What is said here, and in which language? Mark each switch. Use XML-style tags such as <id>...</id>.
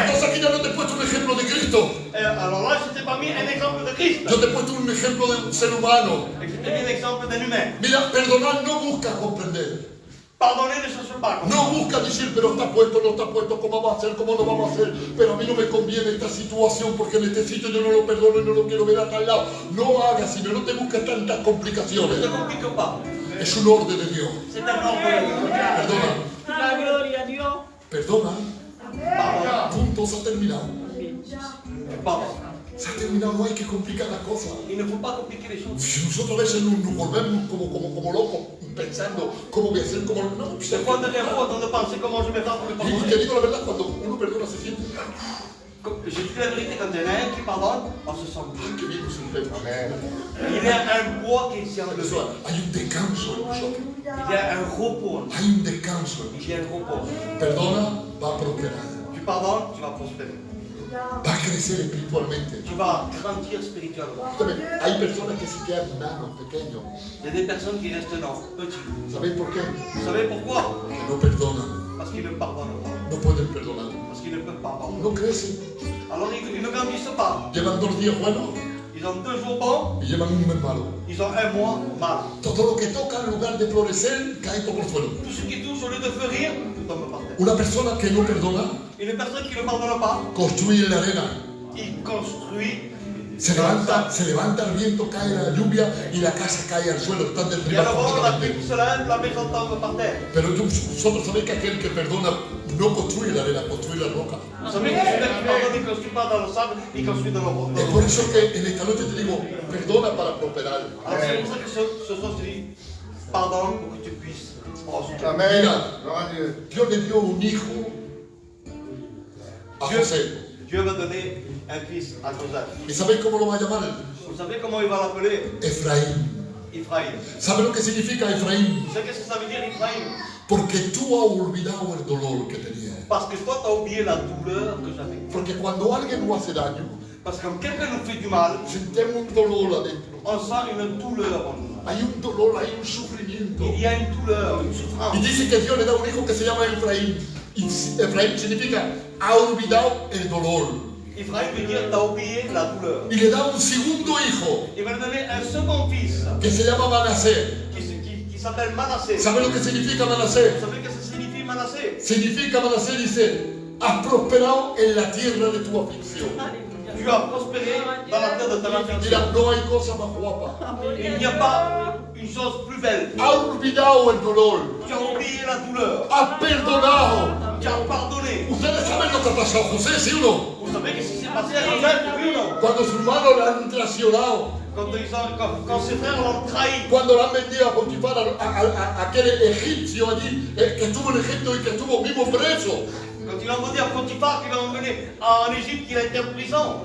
<es>Entonces aquí ya no te he puesto un ejemplo de Cristo.</es> <fr>Alors là, je t'ai pas mis un exemple de Christ.</fr> <es>Yo te he puesto un ejemplo de un ser humano.</es> <fr>Et je t'ai mis l'exemple d'un humain.</fr> <es>Mira, perdonar no busca comprender.</es> <fr>Pardonner ne cherche pas.</fr> <es>No busca decir, pero está puesto, no está puesto, cómo va a ser, cómo no vamos a hacer. Pero a mí no me conviene esta situación porque en este sitio yo no lo perdono y no lo quiero ver a tal lado. No hagas, sino no te busques tantas complicaciones.</es> <fr>Ne te complique pas.</fr> <es>Es un orden de Dios.</es> <fr>C'est un ordre de Dieu.</fr> <es>Perdona, La gloria a Dios. perdona.</es> <fr>Pardon.</fr> <es>Punto, se ha terminado.</es> <fr>Pardon.</fr> <es>Se ha terminado, no hay que complicar las cosas.</es> <fr>Il ne faut pas compliquer les choses.</fr> <es>Si nosotros a veces nos volvemos como locos pensando cómo voy a hacer, cómo no.</es> <fr>Des fois, on devient fou en train de penser comment je vais faire pour le</fr> <es>Y te</es> <fr>pardonner.</fr> <es>digo la verdad, cuando uno perdona se siente,</es> <fr>Je dis la vérité, quand il y en a un qui pardonne, on se sent bien.</fr> <es>que bien nos enfermos.</es> <fr>Il y a un poids qui s'est enlevé.</fr> <es>Eso, hay un descanso en nosotros.</es> <fr>Il y a un repos.</fr> <es>Hay un descanso en</es> <fr>Il y a un repos.</fr> <es>nosotros. Perdona, va a prosperar.</es> <fr>Tu pardonnes, tu vas prospérer.</fr> <es>Va a crecer espiritualmente.</es> <fr>Tu vas grandir spirituellement.</fr> <es>Escúchame, hay personas que se quedan nanos, pequeños.</es> <fr>Il y a des personnes qui restent non, petits.</fr> <es>¿Sabéis por qué?</es> <fr>Vous savez pourquoi?</fr> <es>Que no perdonan,</es> <fr>Parce qu'ils ne pardonnent pas.</fr> <es>no pueden perdonar.</es> <fr>Parce qu'ils ne peuvent pas pardonner.</fr> <es>No crecen.</es> <fr>Alors ils ne grandissent pas.</fr> <es>Llevan 2 días buenos</es> <fr>Ils ont 2 jours bons,</fr> <es>y llevan un mes malo.</es> <fr>ils ont 1 mois mal.</fr> <es>Todo lo que toca en lugar de florecer cae por el suelo.</es> <fr>Tout ce qui touche, au lieu de fleurir, tout tombe par terre.</fr> <es>Una persona que no perdona</es> <fr>Une personne qui ne pardonne pas,</fr> <es>construye en la arena.</es> <fr>il construit.</fr> <es>Se levanta el viento, cae la lluvia y la casa cae al suelo. Están</es> <fr>Il y a le vent, la</fr> <es>completamente.</es> <fr>pluie qui se lève, la maison tombe par terre.</fr> <es>Pero vosotros sabéis que aquel que perdona no construye la arena, construye la roca.</es> <fr>Vous savez que celui qui pardonne, il ne construit pas dans le sable, il construit dans le roc.</fr> <es>Es por eso que en esta noche te digo, perdona para prosperar.</es> <fr>Alors c'est pour ça que ce soir je dis, pardonne pour que tu puisses prospérer.</fr> <es>Mira, Dios le dio un hijo a José.</es> <fr>Dieu va donner un fils à Joseph.</fr> <es>¿Y sabéis cómo lo va a llamar?</es> <fr>Vous savez comment il va l'appeler?</fr> <es>Efraín.</es> <fr>Ephraim.</fr> <es>¿Sabes lo que significa Efraín?</es> <fr>Vous savez qu'est-ce que ça veut dire Ephraim?</fr> <es>Porque tú has olvidado el dolor que tenías.</es> <fr>Parce que toi, tu as oublié la douleur que j'avais.</fr> <es>Porque cuando alguien nos hace daño,</es> <fr>Parce que quand quelqu'un nous fait du mal,</fr> <es>sentimos un dolor adentro.</es> <fr>on sent une douleur en nous.</fr> <es>Hay un dolor, hay un sufrimiento.</es> <fr>Il y a une douleur, une</fr> <es>Y</es> <fr>souffrance.</fr> <es>dice que Dios le da un hijo que se llama Efraín. Y Efraín significa, ha olvidado el dolor.</es> <fr>Ephraim veut dire, tu as oublié la douleur.</fr> <es>Y le da un segundo hijo</es> <fr>Il va lui donner un second fils</fr> <es>que se llama Manasés.</es> <fr>qui s'appelle Manassé.</fr> <es>¿Sabe lo que significa Manasés?</es> <fr>Vous savez qu'est-ce que signifie Manassé?</fr> <es>Significa Manasés, dice, has prosperado en la tierra de tu aflicción.</es> <fr>Tu as prospéré dans la terre de ta affliction.</fr> <es>Mira, no hay cosa más guapa.</es> <fr>Il n'y a pas une chose plus belle.</fr> <es>Has olvidado el dolor.</es> <fr>Tu as oublié la douleur.</fr> <es>Has perdonado.</es> <fr>Tu as pardonné.</fr> <es>Ustedes saben lo que ha pasado a José, ¿sí o no?</es> <fr>Vous savez qu'est-ce qui s'est passé à Joseph, oui ou non?</fr> <es>Cuando sus hermanos le han traicionado.</es> <fr>Quand ses frères l'ont trahi.</fr> <es>Cuando le han vendido a Potifar, a aquel egipcio allí, que estuvo en Egipto y que estuvo vivo preso.</es> <fr>Quand il a vendu à Potiphar, qu'il a emmené en Égypte, qu'il a été en prison.</fr>